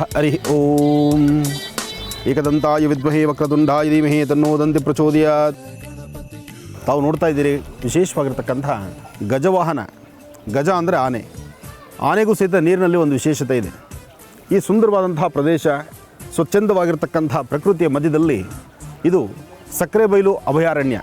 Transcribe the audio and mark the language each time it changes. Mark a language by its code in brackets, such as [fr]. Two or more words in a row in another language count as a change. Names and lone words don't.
[sa] ಹರಿ ಓಂ. ಏಕದಂತಾಯ ವಿದ್ಮಹೇ ವಕ್ರತುಂಡಾಯ ಧೀಮಹಿ ತನ್ನೋ ದಂತಿ ಪ್ರಚೋದಯಾತ್. [kn] ತಾವು ನೋಡ್ತಾ ಇದ್ದೀರಿ ವಿಶೇಷವಾಗಿರ್ತಕ್ಕಂಥ ಗಜವಾಹನ. ಗಜ ಅಂದರೆ ಆನೆ. ಆನೆಗೂ ಸಹಿತ ನೀರಿನಲ್ಲಿ ಒಂದು ವಿಶೇಷತೆ ಇದೆ. ಈ ಸುಂದರವಾದಂತಹ ಪ್ರದೇಶ, ಸ್ವಚ್ಛಂದವಾಗಿರ್ತಕ್ಕಂಥ ಪ್ರಕೃತಿಯ ಮಧ್ಯದಲ್ಲಿ ಇದು ಸಕ್ಕರೆಬೈಲು ಅಭಯಾರಣ್ಯ.